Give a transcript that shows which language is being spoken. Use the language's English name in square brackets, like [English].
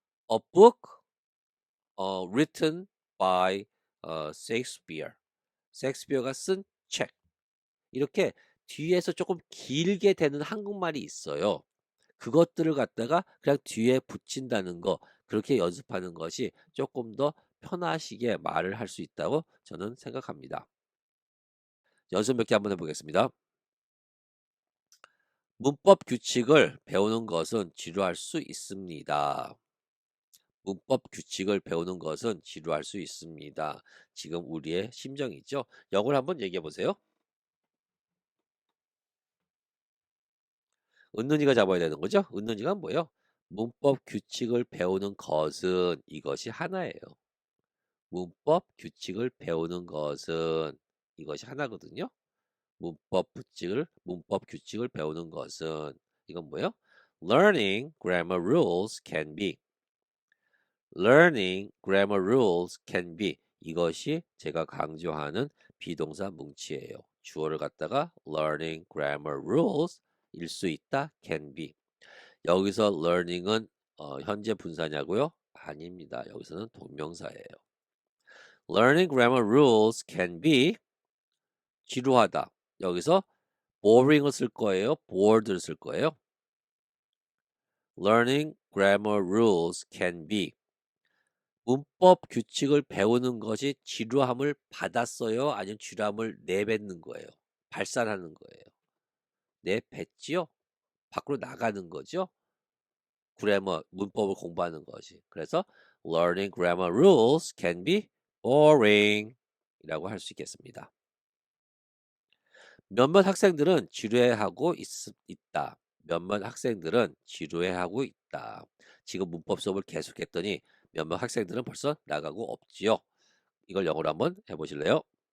[English] A book written by Shakespeare. [Korean] 셰익스피어가 쓴 책. 이렇게 뒤에서 조금 길게 되는 한국말이 있어요. 그것들을 갖다가 그냥 뒤에 붙인다는 거 그렇게 연습하는 것이 조금 더 편하시게 말을 할 수 있다고 저는 생각합니다. 연습 몇 개 한번 해보겠습니다. 문법 규칙을 배우는 것은 지루할 수 있습니다. 문법 규칙을 배우는 것은 지루할 수 있습니다. 지금 우리의 심정이죠. 영어를 한번 얘기해 보세요. 은는이가 잡아야 되는 거죠. 은는이가 뭐예요? 문법 규칙을 배우는 것은 이것이 하나예요. 문법 규칙을 배우는 것은 이것이 하나거든요. 문법 규칙을 배우는 것은 이건 뭐예요? [English] Learning grammar rules can be. Learning grammar rules can be. [Korean] 이것이 제가 강조하는 비동사 뭉치예요. 주어를 갖다가 [English] learning grammar rules [Korean] 일 수 있다 [English] can be. [Korean] 여기서 learning은 현재 분사냐고요? 아닙니다. 여기서는 동명사예요. [English] Learning grammar rules can be [Korean] 지루하다. 여기서 boring을 쓸 거예요. bored를 쓸 거예요. [English] Learning grammar rules can be [Korean] 문법 규칙을 배우는 것이 지루함을 받았어요? 아니면 지루함을 내뱉는 거예요? 발산하는 거예요? 내뱉지요? 밖으로 나가는 거죠? 그래머, 문법을 공부하는 것이. [English] 그래서 learning grammar rules can be boring [Korean] 이라고 할 수 있겠습니다. 몇몇 학생들은 지루해하고 있다. 몇몇 학생들은 지루해하고 있다. 지금 문법 수업을 계속했더니 몇몇 학생들은 벌써 나가고 없지요. 이걸 영어로 한번 해보실래요?